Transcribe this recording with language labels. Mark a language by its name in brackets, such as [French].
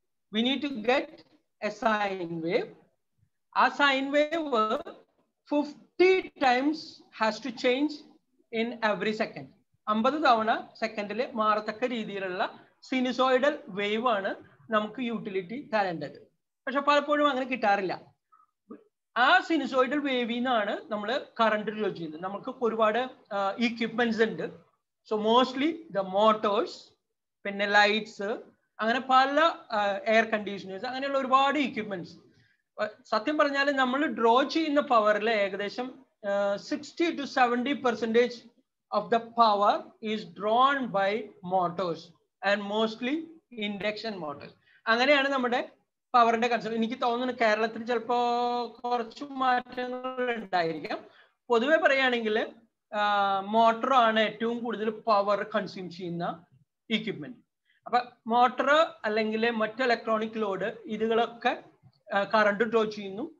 [English] We need to get a sine wave. A sine wave 50 times has to change in every second. [Malayalam] 50 തവണ സെക്കൻഡിൽ മാറത്തക്ക രീതിയിലുള്ള sinusoidal wave ആണ് നമുക്ക് utility തരേണ്ടത്. പക്ഷെ പലപ്പോഴും അങ്ങനെ കിട്ടാറില്ല. ആ സിനുസോയിഡൽ വേവിൽ നിന്നാണ് നമ്മൾ കറണ്ട് ഡ്രോ ചെയ്യുന്നത്. നമുക്ക് ഒരുപാട് ഇക്വിപ്മെന്റ്സ് ഉണ്ട്. [English] so mostly the motors, [Malayalam] പിന്നെ ലൈറ്റ്സ്, അങ്ങനെ പല എയർ കണ്ടീഷനേഴ്സ്, അങ്ങനെയുള്ള ഒരുപാട് ഇക്വിപ്മെന്റ്സ്. സത്യം പറഞ്ഞാൽ നമ്മൾ ഡ്രോ ചെയ്യുന്ന പവറിൽ ഏകദേശം [English] 60 to 70% of the power is drawn by motors and mostly induction motors. [Malayalam] അങ്ങനെയാണ് നമ്മുടെ പവറിന്റെ കൺസെപ്റ്റ്. എനിക്ക് തോന്നുന്നു കേരളത്തിൽ ചിലപ്പോൾ കുറച്ച് മാറ്റങ്ങൾ ഉണ്ടായിരിക്കാം. പൊതുവെ പറയുകയാണെങ്കിൽ മോട്ടറാണ് ഏറ്റവും കൂടുതൽ പവർ കൺസ്യൂം ചെയ്യുന്ന ഇക്വിപ്മെന്റ്. അപ്പൊ മോട്ടർ അല്ലെങ്കിൽ മറ്റ് ഇലക്ട്രോണിക് ലോഡ് ഇതുകളൊക്കെ കറണ്ട് ഡ്രോ ചെയ്യുന്നു.